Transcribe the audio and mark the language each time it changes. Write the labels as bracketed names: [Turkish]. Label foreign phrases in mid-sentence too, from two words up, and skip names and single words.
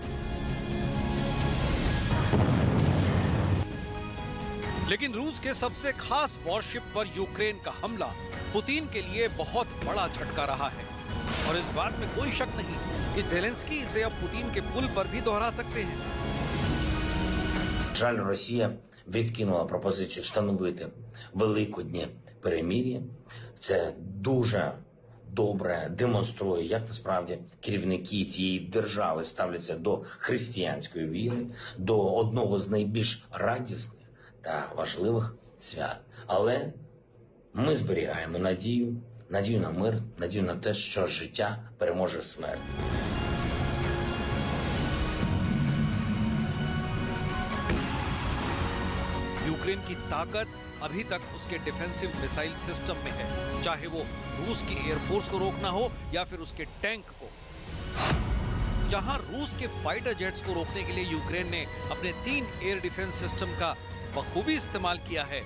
[Hindi] लेकिन रूस के सबसे खास वॉरशिप पर यूक्रेन का हमला पुतिन के लिए बहुत बड़ा झटका रहा है और इस बात में कोई शक नहीं कि ज़ेलेंस्की इसे अब पुतिन के पुल पर भी दोहरा सकते हैं। [Ukrainian] Жаль, Росія відкинула пропозицію встановити великоднє перемир'я. Це дуже добре демонструє, як насправді керівники цієї держави ставляться до християнської віри, до одного з найбільш радісних та важливих свят. Але ми зберігаємо надію на мир, надію на те, що життя переможе смерть. [Hindi] यूक्रेन की ताकत अभी तक उसके [English] defensive missile system [Hindi] में है, चाहे वो रूस की एयरफोर्स को रोकना हो या फिर उसके टैंक को। जहां रूस के [English] fighter jets [Hindi] को रोकने के लिए यूक्रेन ने अपने 3 [English] air defense system [Hindi] का बखूबी इस्तेमाल किया है।